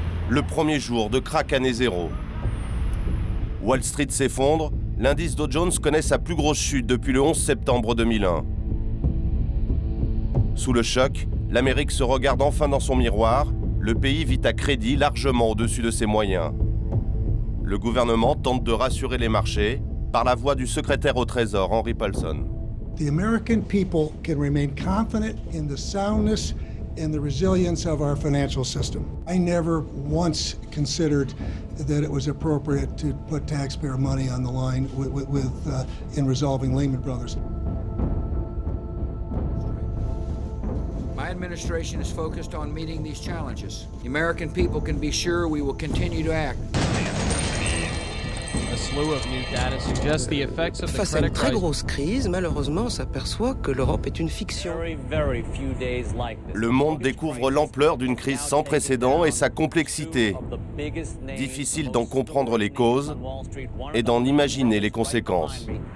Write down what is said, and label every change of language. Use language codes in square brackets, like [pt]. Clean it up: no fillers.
[fr] Le premier jour de crack année zéro. Wall Street s'effondre, l'indice Dow Jones connaît sa plus grosse chute depuis le 11 septembre 2001. Sous le choc, l'Amérique se regarde enfin dans son miroir, le pays vit à crédit largement au-dessus de ses moyens. Le gouvernement tente de rassurer les marchés, par la voix du secrétaire au Trésor, Henry Paulson. [en] The American people can remain confident in the soundness and the resilience of our financial system. I never once considered that it was appropriate to put taxpayer money on the line in resolving Lehman Brothers. My administration is focused on meeting these challenges. The American people can be sure we will continue to act. [fr] Face à une très grosse crise, malheureusement, on s'aperçoit que l'Europe est une fiction. Le monde découvre l'ampleur d'une crise sans précédent et sa complexité. Difficile d'en comprendre les causes et d'en imaginer les conséquences.